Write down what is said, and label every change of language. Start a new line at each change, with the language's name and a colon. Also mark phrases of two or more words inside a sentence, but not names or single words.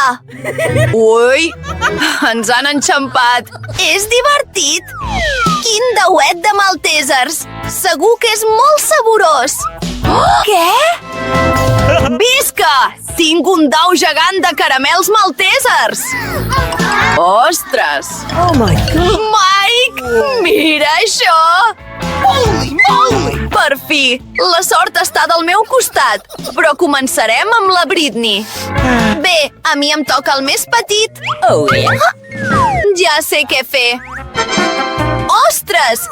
Catalan: Ui! Ens han enxampat! És divertit! Quin dauet de maltesers! Segur que és molt saborós! Què? Visca! Tinc un dau gegant de caramels maltesers! Ostres!
English: Oh my God! Mike!
Catalan: Mira això!
English: Holy moly!
Catalan: Per fi! La sort està del meu costat, però començarem amb la Britney. Bé, a mi em toca el més petit.
English: Oh, yeah?
Catalan: Ja sé què fer. Ostres!